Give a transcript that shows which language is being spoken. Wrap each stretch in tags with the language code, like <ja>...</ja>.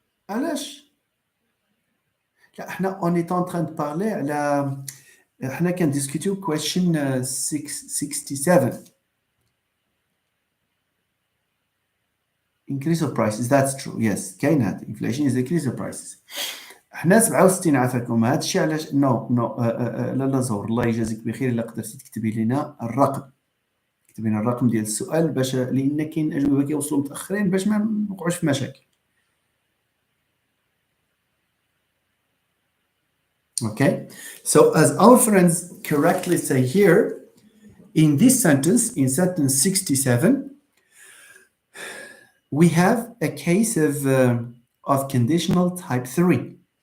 <ar>علاش؟ لا احنا</ar> <fr>on est en train de parler</fr> <ar>على احنا كندiscutيو question 67.</ar> <en>Increase of prices, that's true. Yes,</en> <ar>كاين هاد</ar> <en>inflation is increase of prices.</en> <ar>احنا 67 عافاكم. هذا الشيء علاش لا زهور الله يجازيك بخير الا قدرتي تكتبي لنا الرقم. اكتبي لنا الرقم ديال السؤال باش لان كاين اجوبه كيوصلوا متاخرين باش ما نوقعوش في مشاكل.</ar> <en>Okay, so as our friends correctly say here, in this sentence, in sentence 67, we have a case of conditional type 3.</en>